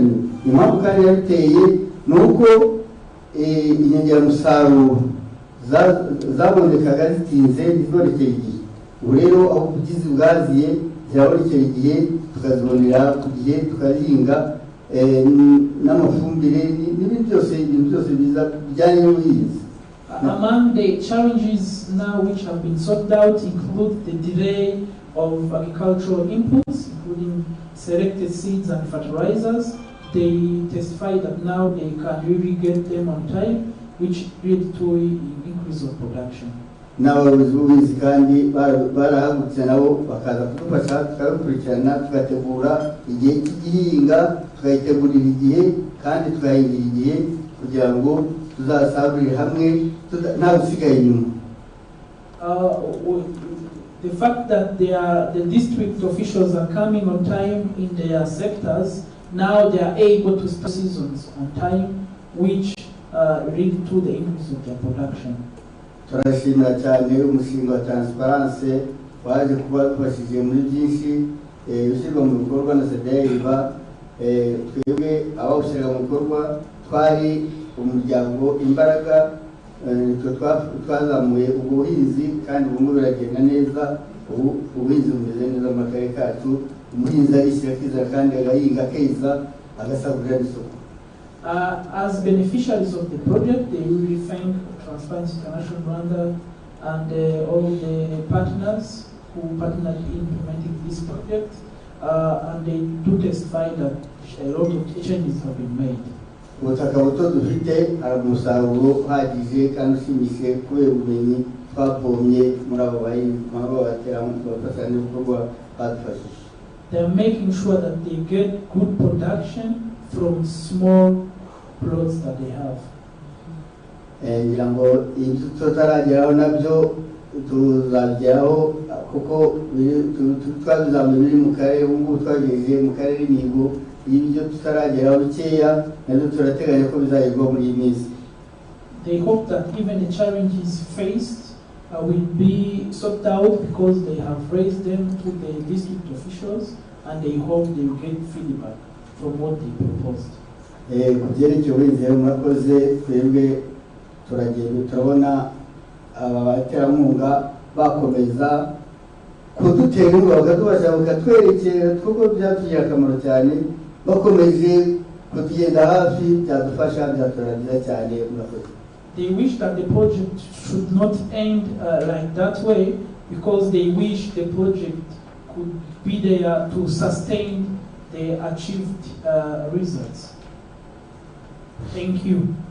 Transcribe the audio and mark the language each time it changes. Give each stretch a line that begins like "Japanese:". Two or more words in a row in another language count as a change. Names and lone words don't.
Kinyarwanda: Impamvu kandi yabiteye ni uko inyongeramusaruro zabonekaga zitinze ntizibonekeye igihe. Ubu rero aho ubugizi bwaziye zirabonekera igihe, tukazibonera ku gihe, tukazihinga n'amafumbire n'ibintu byose biza bijyanye n'ubuhinzi.
English: Among the challenges now which have been sorted out include the delay of agricultural inputs, including selected seeds and fertilizers. They testify that now they can really get them on time, which lead to an increase of production.
Kinyarwanda: N'abayobozi b'ubuhinzi kandi barahagurutse nabo bakaza kudufasha tukabikurikirana, tugategura igihe cy'igihinga, tukayitegurira igihe kandi tukahingira igihe kugira ngo tuzasarurire hamwe nta gusigaye inyuma.
English: The fact that the district officials are coming on time in their sectors, now they are able to start seasons on time, which lead to the increase of their production.
Kinyarwanda: Turashimira cyane umushinga wa transparency waje kuba tubashije muri byinshi ushyirwa mu bikorwa na CDEIBA. Twebwe abawushyira mu bikorwa twari umuryango imbaraga, twazamuye ubuhinzi kandi ubu biragenda neza. Ubuhinzi bumeze neza mu karere kacu, umuhinzi arishyira akizana kandi agahinga keza agasagurira n'isoko.
English: As beneficiaries of the project, they will thank Transparency International Rwanda and all the partners who partnered in implementing this project, and they do testify that a lot of changes have been made.
Kinyarwanda: Ubutaka buto dufite hari umusaruro uhagije kandi ushimishije kubera ubumenyi twapomye muri abo bafatanyabikorwa badufashije.
English: They are making sure that they get good production from small plots that they have.
Kinyarwanda: Ngira ngo ibyo tutarageraho nabyo tuzageraho kuko twabizamuye biri mu karere, ubu ngubu twagejeje mu karere imihigo y'ibyo tutarageraho bikeya nabyo turateganya ko bizagerwaho muri iyi minsi.
English: They hope that even the challenges faced will be sorted out because they have raised them to the district officials, and they hope they will get feedback from what they proposed.
Kinyarwanda: Ku byerekeye ubuhinzi rero murakoze, twebwe turabona aba baterankunga bakomeza kudutera inkunga bakadufasha bakatwerekera kuko byatugirira akamaro cyane, bakomeje kutugenda hafi byadufasha byaturangira cyane. Murakoze.
English: They wish that the project should not end like that way, because they wish the project could be there to sustain the achieved results. Thank you.